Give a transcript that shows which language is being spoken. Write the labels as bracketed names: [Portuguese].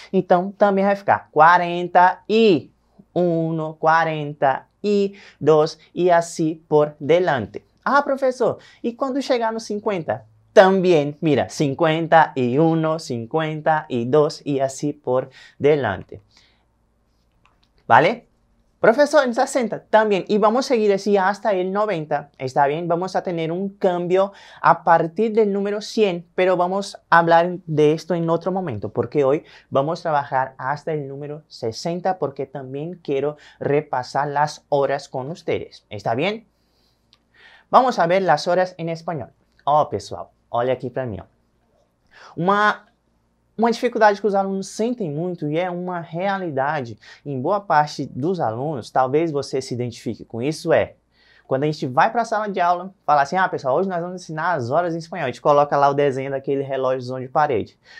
[Portuguese] Então, também vai ficar 41, 42 e assim por delante. Ah, professor, e quando chegar no 50? Também, mira, 51, 52 e assim por delante. [Spanish] ¿Vale? Profesor, en 60 también, y vamos a seguir así hasta el 90, ¿está bien? Vamos a tener un cambio a partir del número 100, pero vamos a hablar de esto en otro momento, porque hoy vamos a trabajar hasta el número 60, porque también quiero repasar las horas con ustedes, ¿está bien? Vamos a ver las horas en español. [Portuguese] Ó, pessoal, olha aqui para mim, ó. Uma dificuldade que os alunos sentem muito e é uma realidade em boa parte dos alunos, talvez você se identifique com isso, é quando a gente vai para a sala de aula, fala assim, pessoal, hoje nós vamos ensinar as horas em espanhol. A gente coloca lá o desenho daquele relógio de parede.